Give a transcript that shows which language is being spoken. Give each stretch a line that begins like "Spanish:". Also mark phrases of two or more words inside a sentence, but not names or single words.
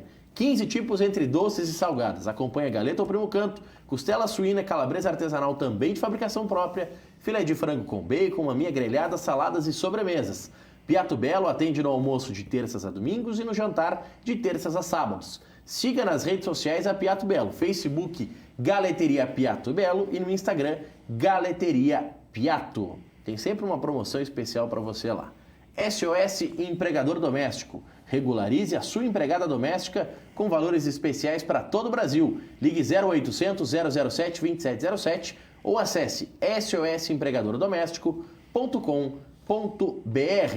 Portuguese: 15 tipos entre doces e salgadas. Acompanha galeta ou primo canto, costela suína, calabresa artesanal também de fabricação própria, filé de frango com bacon, maminha grelhada, saladas e sobremesas. Piatto Bello atende no almoço de terças a domingos e no jantar de terças a sábados. Siga nas redes sociais a Piatto Bello, Facebook Galeteria Piatto Bello e no Instagram Galeteria Piatto. Tem sempre uma promoção especial para você lá. SOS Empregador Doméstico. Regularize a sua empregada doméstica com valores especiais para todo o Brasil. Ligue 0800 007 2707 ou acesse sosempregadordoméstico.com.br.